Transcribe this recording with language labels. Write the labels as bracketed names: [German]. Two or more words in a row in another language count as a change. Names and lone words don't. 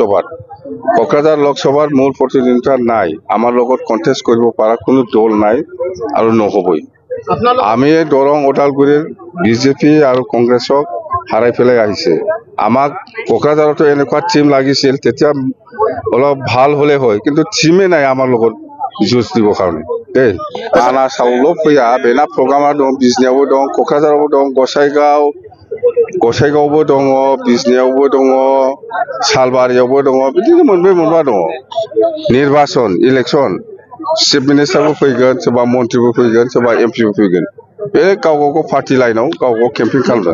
[Assamese] লোকসভাৰ মূল প্ৰতিদ্বন্দ্বিতা নাই আমাৰ লগত কন্টেস্ট কৰিব পৰা কোনো দল নাই আৰু নহবই আমি দৰং ওদালগুৰিৰ বিজেপি আৰু কংগ্ৰেছক হাৰাই ফেলাই আহিছে আমাক কোকৰাঝাৰতো এনেকুৱা টিম লাগিছিল তেতিয়া অলপ ভাল হলে হয় কিন্তু টিমে নাই আমাৰ লগত জুজ দিব কাৰণে আনা সাউল [Bodo] फैया बेना प्रग्रामा दं बिजनियावबो दं कक्राझारावबो दं गसाइगावबो दं बिजनियावबो दं सालबारियावबो दं बिदिनो मोनबा दं निर्वाचन [English] election chief minister [Bodo] फैगोन सोरबा मन्त्रिबो फैगोन सोरबा एमपिबो फैगोन बे गाव [English] party line [Bodo] गाव केम्पिं खालामो